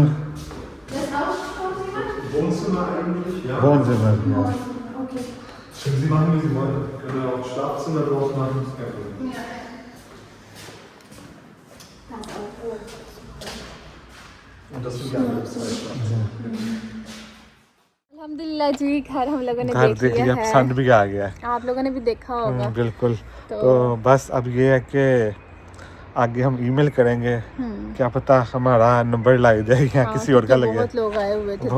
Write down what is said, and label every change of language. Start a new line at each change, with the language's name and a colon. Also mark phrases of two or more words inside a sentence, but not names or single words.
German: Das Wohnzimmer? Wohnzimmer eigentlich, ja. Wohnzimmer, ja. Okay. Können Sie machen, wie Sie wollen. Können auch Schlafzimmer draus machen, ist kein Problem. Ja. Und das sind die anderen zwei Schlafzimmer.
Hindi: अल्हम्दुलिल्लाह जी, घर हम लोगों ने घर देख देख लिया, लिया पसंद है। भी आ गया है। आप लोगों ने भी देखा होगा। बिल्कुल। तो बस अब ये है कि आगे हम ईमेल करेंगे, क्या पता हमारा नंबर लाई जाए या हाँ, किसी और का लगे। बहुत लोग आए हुए थे,